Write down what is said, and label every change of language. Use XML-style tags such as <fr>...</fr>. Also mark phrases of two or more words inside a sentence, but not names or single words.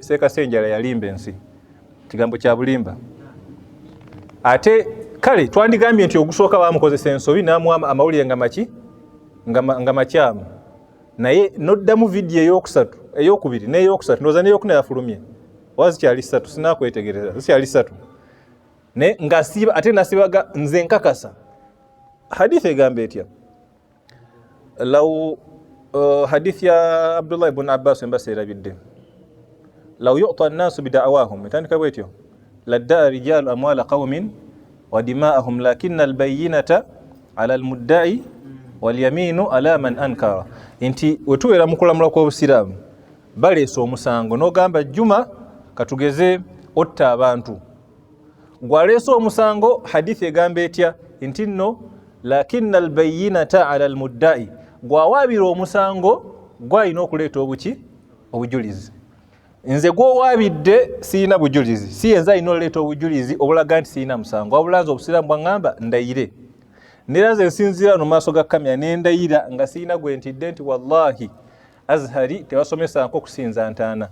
<lg>Seeka Ssenjala yalimba ensi kigambo kya bulimba ate kale twandigambye nti ogusooka bamukozesa ensobi n'amuwa amawulire nga makyamu naye noddamu vidiyo eyokubiri n'eyokusatu ndowooza n'eyokuna yafulumye oba zikyali ssatu sinakwetegereza zikyali ssatu naye ng'asiiba ate nasibaga nze nkakasa hadithi egamba etya law hadithi ya Abdullah ibn Abbas embasa erabidde</lg> <ar>لو يعطى الناس بدعواهم</ar> <lg>etandika bwetyo</lg> <ar>لادعى رجال أموال قوم ودماءهم لكن البينة على المدعي واليمين على من أنكر</ar> <lg>nti wetuwera mu kulamula kw'obusiraamu baleese omusango n'ogamba Juma katugeze otta abantu gwaleese omusango hadithi egamba etya nti nno</lg> <ar>لكن البينة على المدعي</ar> <lg>gwawaabira omusango gwalina okuleeta obuki obujulizi. Nze gw'owaabidde siyina bujulizi, siyenza alina oleeta obujulizi obulaga nti siyina musango, wabula nze obusiraamu bwaŋŋamba ndayire. Neera nze nsinziira no maaso ga kamera ne ndayira nga siyina gwe ntidde nti wallahi Azhari tebasomesa nko kusinza ntaana.</lg>